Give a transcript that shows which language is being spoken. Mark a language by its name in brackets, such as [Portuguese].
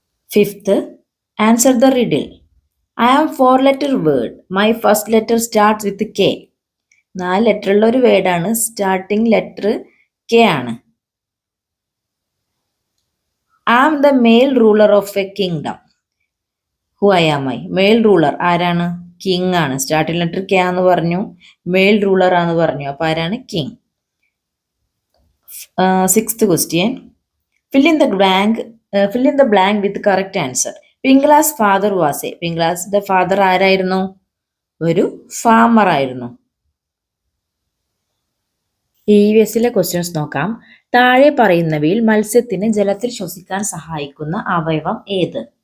[English] Fifth, answer the riddle. I am 4-letter word. My first letter starts with K. [Malayalam] 4 ലെറ്ററുള്ള ഒരു വേർഡാണ്. Starting letter K ആണ്. [English] I am the male ruler of a kingdom. Who I am I? [Malayalam] Male ruler ആരാണ്? King ആണ്. Starting letter K ആണെന്ന് പറഞ്ഞു, mail ruler ആണെന്ന് പറഞ്ഞു. അപ്പോൾ ആരാണ്? King. [English] 6th question. Fill in the blank with correct answer. Pingla's father was a. [Malayalam] പിംഗ്ലാസിന്റെ father ആരായിരുന്നു? ഒരു ഫാമർ ആയിരുന്നു. EVSലെ ക്വസ്റ്റ്യൻസ് നോക്കാം. താഴെ പറയുന്നവയിൽ മത്സ്യത്തിന് ജലത്തിൽ ശ്വസിക്കാൻ സഹായിക്കുന്ന അവയവം ഏത്?